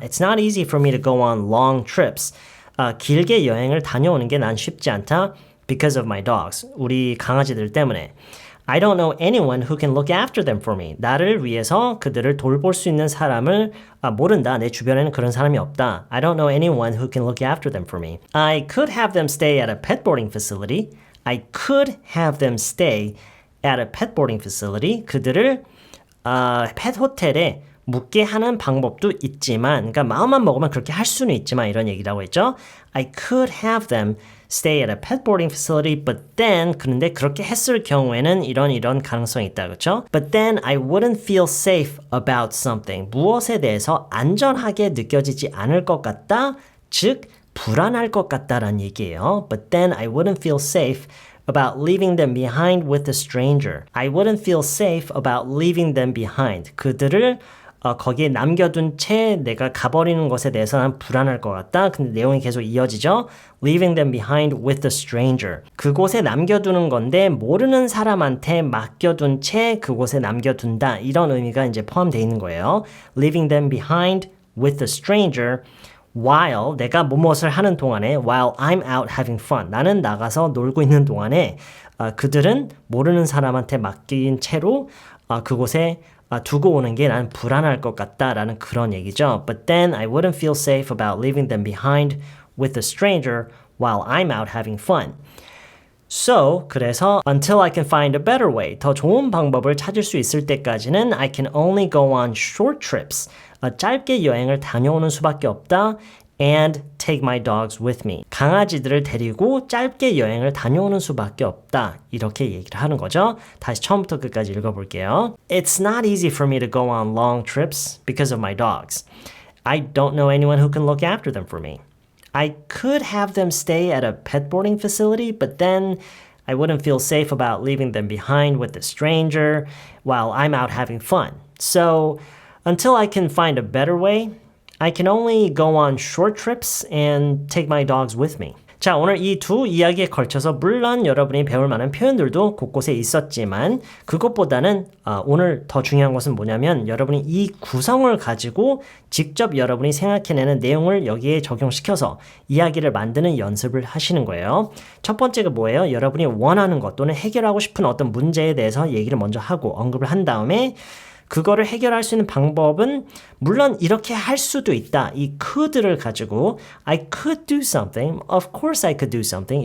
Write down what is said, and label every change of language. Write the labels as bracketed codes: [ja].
[en] It's not easy for me to go on long trips. [ko] 길게 여행을 다녀오는 게 난 쉽지 않다 [en] because of my dogs. [ko] 우리 강아지들 때문에. [en] I don't know anyone who can look after them for me. [ko] 나를 위해서 그들을 돌볼 수 있는 사람을 모른다. 내 주변에는 그런 사람이 없다. [en] I don't know anyone who can look after them for me. I could have them stay at a pet boarding facility. I could have them stay at a pet boarding facility. [ko] 그들을 펫 호텔에 묵게 하는 방법도 있지만, 그러니까 마음만 먹으면 그렇게 할 수는 있지만 이런 얘기라고 했죠. [en] I could have them stay at a pet boarding facility, but then [ko] 그런데 그렇게 했을 경우에는 이런 가능성이 있다, 그렇죠? [en] But then I wouldn't feel safe about something. [ko] 무엇에 대해서 안전하게 느껴지지 않을 것 같다, 즉 불안할 것 같다라는 얘기예요. [en] But then I wouldn't feel safe about leaving them behind with a stranger. I wouldn't feel safe about leaving them behind. [ko] 그들을 거기에 남겨둔 채 내가 가버리는 것에 대해서 난 불안할 것 같다. 근데 내용이 계속 이어지죠. [en] Leaving them behind with a stranger. [ko] 그곳에 남겨두는 건데 모르는 사람한테 맡겨둔 채 그곳에 남겨둔다. 이런 의미가 이제 포함되어 있는 거예요. [en] Leaving them behind with a stranger. While [ko] 내가 무엇을 하는 동안에 [en] while I'm out having fun. [ko] 나는 나가서 놀고 있는 동안에 그들은 모르는 사람한테 맡긴 채로 그곳에 두고 오는 게 난 불안할 것 같다라는 그런 얘기죠. [en] But then I wouldn't feel safe about leaving them behind with a stranger while I'm out having fun. So, [ko] 그래서 [en] until I can find a better way, [ko] 더 좋은 방법을 찾을 수 있을 때까지는 [en] I can only go on short trips. [ko] 짧게 여행을 다녀오는 수밖에 없다. [en] And take my dogs with me. [ko] 강아지들을 데리고 짧게 여행을 다녀오는 수밖에 없다. 이렇게 얘기를 하는 거죠. 다시 처음부터 끝까지 읽어볼게요. [en] It's not easy for me to go on long trips because of my dogs. I don't know anyone who can look after them for me. I could have them stay at a pet boarding facility, but then I wouldn't feel safe about leaving them behind with a stranger while I'm out having fun. So, until I can find a better way, I can only go on short trips and take my dogs with me. [ko] 자, 오늘 이 두 이야기에 걸쳐서 물론 여러분이 배울 만한 표현들도 곳곳에 있었지만 그것보다는 오늘 더 중요한 것은 뭐냐면 여러분이 이 구성을 가지고 직접 여러분이 생각해내는 내용을 여기에 적용시켜서 이야기를 만드는 연습을 하시는 거예요. 첫 번째가 뭐예요? 여러분이 원하는 것 또는 해결하고 싶은 어떤 문제에 대해서 얘기를 먼저 하고 언급을 한 다음에 그거를 해결할 수 있는 방법은 물론 이렇게 할 수도 있다. 이 could를 가지고 [en] I could do something. Of course I could do something.